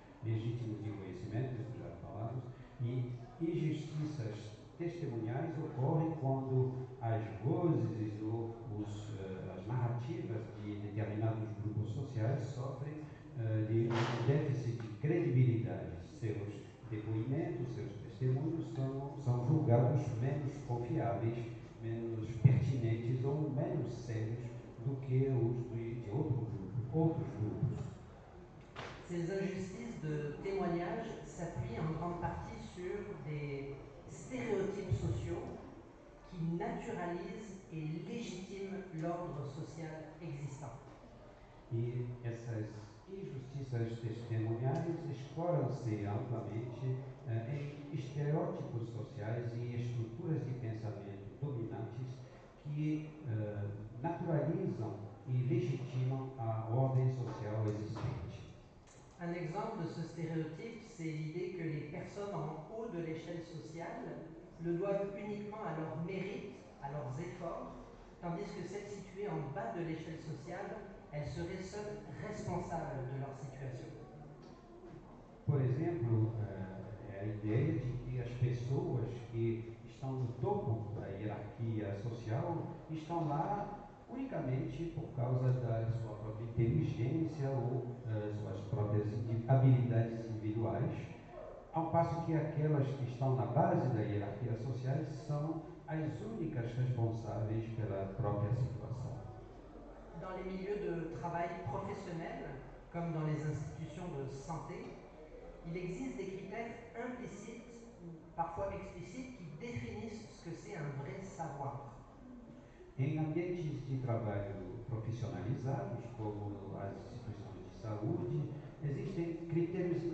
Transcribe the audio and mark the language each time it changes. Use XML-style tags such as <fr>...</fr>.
<pt>legítimos de conhecimento, isso já falamos, e injustiças testemunhais ocorrem quando as vozes ou as narrativas de determinados grupos sociais sofrem de um déficit de credibilidade. Seus depoimentos, seus testemunhos são julgados menos confiáveis, menos pertinentes ou menos sérios do que os de outros grupos.</pt> <fr>Ces injustices de témoignage s'appuient en grande partie sur des stéréotypes sociaux qui naturalisent et légitiment l'ordre social existant.</fr> <pt>E essas injustiças testemunhais exploram-se amplamente em estereótipos sociais e estruturas de pensamento dominantes que naturalizam e legitimam a ordem social existente.</pt> <fr>Un exemple de ce stéréotype, c'est l'idée que les personnes en haut de l'échelle sociale le doivent uniquement à leur mérite, à leurs efforts, tandis que celles situées en bas de l'échelle sociale, elles seraient seules responsables de leur situation.</fr> <pt>Por exemplo, a ideia de que as pessoas que estão no topo da hierarquia social estão lá unicamente por causa da sua própria inteligência ou suas próprias habilidades individuais, ao passo que aquelas que estão na base da hierarquia social são as únicas responsáveis pela própria situação.</pt> <fr>Dans les milieux de travail professionnels, comme dans les institutions de santé, il existe des critères implicites ou parfois explicites qui définissent ce que c'est un vrai savoir.</fr> <pt>Em ambientes de trabalho profissionalizados, como as instituições de saúde, existem critérios</pt>